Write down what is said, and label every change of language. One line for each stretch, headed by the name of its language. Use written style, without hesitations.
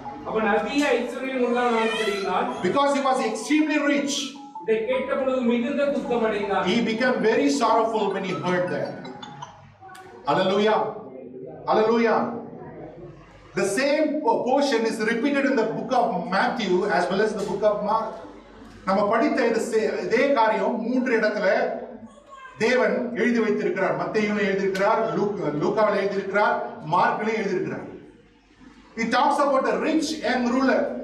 Tamil: அவன் அதிக ஐஸ்வர்யம் உள்ளவனானபடியினால்,
English: because he was extremely rich,
Tamil: இதை கேட்டபொழுது மிகுந்த துக்கமடைந்தான்.
English: He became very sorrowful when he heard that. Hallelujah. Hallelujah. The same portion is repeated in the book of Matthew as well as the book of Mark.
Tamil: நம்ம படித்த இதே காரியம் 3 இடத்துல தேவன் எழுதி வைத்திருக்கிறார். மத்தேயுல எழுதி இருக்கிறார், லூக்காவில் எழுதி இருக்கிறார், மார்க்ல எழுதி இருக்கிறார்.
English: He talks about a rich young ruler.